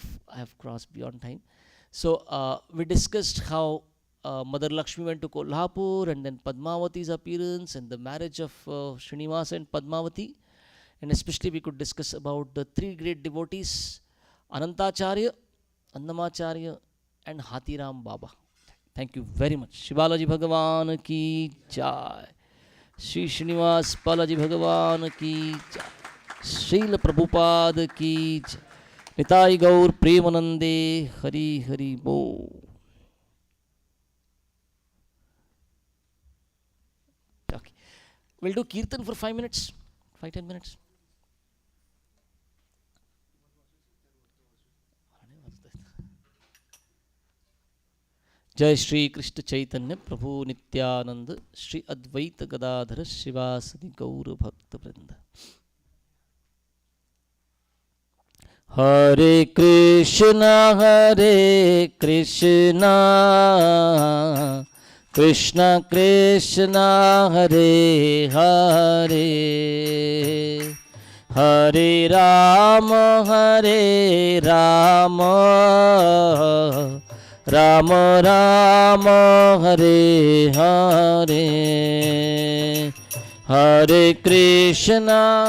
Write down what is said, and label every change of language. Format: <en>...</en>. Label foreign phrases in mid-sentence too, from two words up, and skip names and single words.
<en>I have crossed beyond time. So we discussed how Mother Lakshmi went to Kolhapur, and then Padmavati's appearance, and the marriage of Srinivasa and Padmavati. And especially we could discuss about the three great devotees, Anantacharya, Annamacharya, and Hatiram Baba. Thank you very much.</en> <hi>शिवालाजी भगवान की जय। श्री श्रीनिवास बालाजी भगवान की जय. श्रील प्रभुपाद की जय.</hi> <bn>নিতাই গৌর প্রেমানন্দে হরি হরি বো.</bn> <en>Okay. We'll do Kirtan for 5 minutes, 5-10 minutes.</en> <sa>जय श्री कृष्ण चैतन्य प्रभु नित्यानंद श्री अद्वैत गदाधर शिवासदि गौर भक्त वृंद. हरे कृष्णा कृष्ण कृष्ण हरे हरे, हरे राम राम राम हरे हरे, हरे कृष्णा</sa>